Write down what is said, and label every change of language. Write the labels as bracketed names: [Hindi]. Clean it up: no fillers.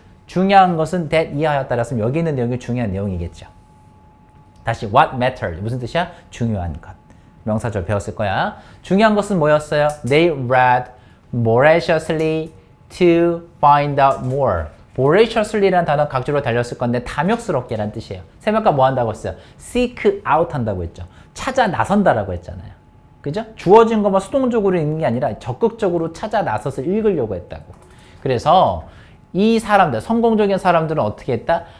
[Korean] 중요한 것은 that 이하였다. 그랬으면 여기 있는 내용이 중요한 내용이겠죠. 다시 [English] what mattered. [Korean] 무슨 뜻이야? 중요한 것. 명사절 배웠을 거야. 중요한 것은 뭐였어요? [English] They read voraciously to find out more. [Korean] voraciously라는 단어 각주로 달렸을 건데 탐욕스럽게 라는 뜻이에요. 새벽과 뭐 한다고 했어요? seek out 한다고 했죠. 찾아 나선다라고 했잖아요. 그죠? 주어진 것만 수동적으로 읽는 게 아니라 적극적으로 찾아 나서서 읽으려고 했다고. 그래서 이 사람들, 성공적인 사람들은 어떻게 했다?